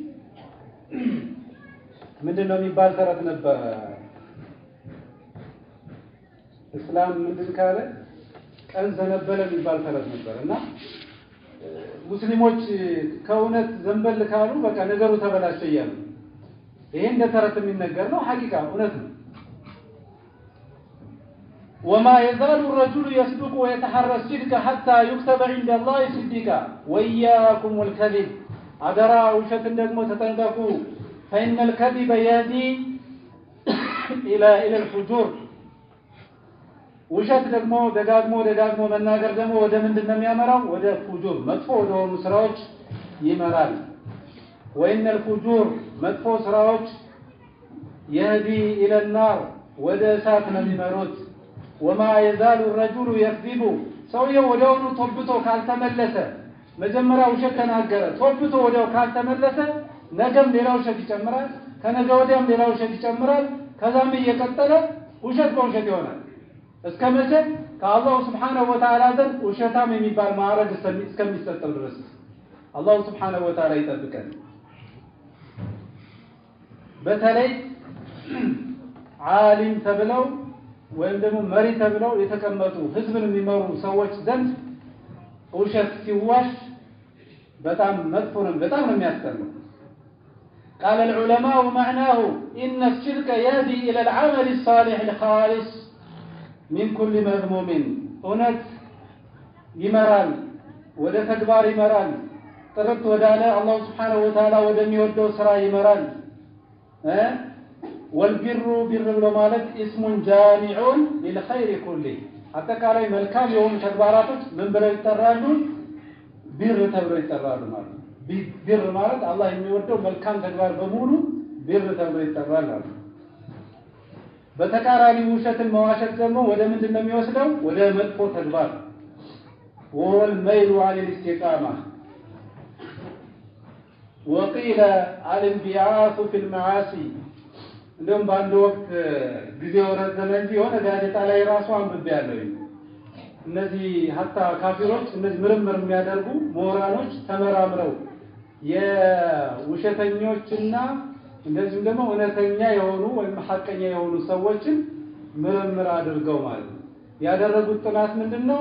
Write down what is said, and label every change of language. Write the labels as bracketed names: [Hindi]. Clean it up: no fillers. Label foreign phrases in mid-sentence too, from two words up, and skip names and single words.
[Amharic] ምንድነው የሚባል ተረት ነበር። እስላም ምንድን ካለ ቀን ዘነበለ የሚባል ተረት ነበር እና ሙስሊሞች ከእውነት ዘንበል ካሉ በቃ ነገሩ ተበላሸ እያሉ ይሄ እንደ ተረት የሚነገር ነው። ሐቂቃ እውነት ነው። [Arabic] وما يزال الرجل يصدق ويتحرى الصدق حتى يكتب عند الله صديقا وإياكم والكذب أدرى وشت [Amharic] ደግሞ ተጠንቀቁ [Arabic] فإن الكذب يهدي إلى الفجور [Amharic] ውሸት ደግሞ ደጋግሞ መናገር ደግሞ ወደ ምንድን ነው የሚያመራው? ወደ ፉጁር መጥፎ ወደ ሆኑ ስራዎች ይመራል። [Arabic] وإن الفجور [Amharic] መጥፎ ስራዎች [Arabic] يهدي إلى النار [Amharic] ወደ እሳት ነው የሚመሩት። [Arabic] وما يزال الرجل يكذب [Amharic] ሰውየው ወዲያውኑ ቶብቶ ካልተመለሰ መጀመሪያ ውሸት ተናገረ ቶብቶ ወዲያው ካልተመለሰ ነገም ሌላ ውሸት ይጨምራል፣ ከነገ ወዲያም ሌላ ውሸት ይጨምራል። ከዛም እየቀጠለ ውሸት በውሸት ይሆናል። እስከ መቼ? ከአላህ [Arabic] سبحانه وتعالى [Amharic] ዘንድ ውሸታም የሚባል ማዕረግ እስከሚሰጠው ድረስ አላህ [Arabic] سبحانه وتعالى [Amharic] ይጠብቀን። በተለይ ዓሊም ተብለው ወይም ደግሞ መሪ ተብለው የተቀመጡ ህዝብን የሚመሩ ሰዎች ዘንድ ውሸት ሲዋሽ በጣም መጥፎ ነው፣ በጣም ነው የሚያስጠላው። [Arabic] قال العلماء معناه إن الشرك يهدي إلى العمل الصالح الخالص من كل مذموم [Amharic] እውነት ይመራል፣ ወደ ተግባር ይመራል፣ ጥርት ወዳለ አላህ [Arabic] سبحانه وتعالى [Amharic] ወደሚወደው ስራ ይመራል። [Arabic] والبر بر [Amharic] ብሎ ማለት [Arabic] اسم جامع للخير كله [Amharic] አጠቃላይ መልካም የሆኑ ተግባራቶች ምን ብለው ይጠራሉ? ቢር ተብለው ይጠራሉ ማለት ነው። ቢር ማለት አላህ የሚወደው መልካም ተግባር በሙሉ ቢር ተብሎ ይጠራል ማለት ነው። በተቃራኒ ውሸትን መዋሸት ደግሞ ወደ ምንድን ነው የሚወስደው? ወደ መጥፎ ተግባር [Arabic] والميل عن الاستقامة وقيل الانبعاث في المعاصي [Amharic] እንደውም በአንድ ወቅት ጊዜው ረዘመ እንጂ የሆነ ጋዜጣ ላይ ራሱ አንብቤያለሁ። እነዚህ ሀታ ካፊሮች እነዚህ ምርምር የሚያደርጉ ምሁራኖች ተመራምረው የውሸተኞችና እንደዚሁም ደግሞ እውነተኛ የሆኑ ወይም ሐቀኛ የሆኑ ሰዎችን ምርምር አድርገው ማለት ነው ያደረጉት ጥናት ምንድነው?